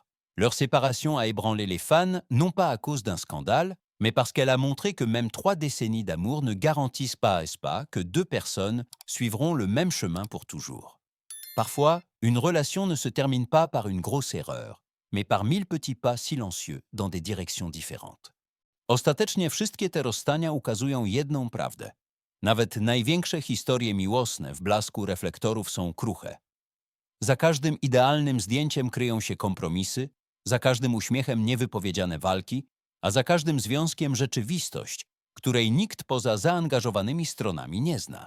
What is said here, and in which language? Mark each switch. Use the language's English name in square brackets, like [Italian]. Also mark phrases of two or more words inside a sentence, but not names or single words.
[French] Leur séparation a ébranlé les fans, non pas à cause d'un scandale, mais parce qu'elle a montré que même 3 décennies d'amour ne garantissent pas que 2 personnes suivront le même chemin pour toujours. Parfois, une relation ne se termine pas par une grosse erreur, mais par 1000 petits pas silencieux dans des directions différentes. [Polish] Ostatecznie wszystkie te rozstania ukazują jedną prawdę. Nawet największe historie miłosne w blasku reflektorów są kruche. Za każdym idealnym zdjęciem kryją się kompromisy, za każdym uśmiechem niewypowiedziane walki, a za każdym związkiem rzeczywistość, której nikt poza zaangażowanymi stronami nie zna.